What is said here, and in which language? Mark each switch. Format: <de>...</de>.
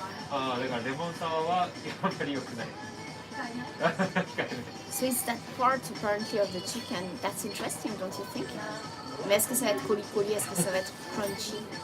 <ja>ああだからレモンサワーはあんまり良くない。</ja> <en>So it's that part apparently of the chicken. That's interesting, don't you think?</en> <fr>Mais est-ce que ça va être coli-coli? Est-ce que ça va être crunchy?</fr>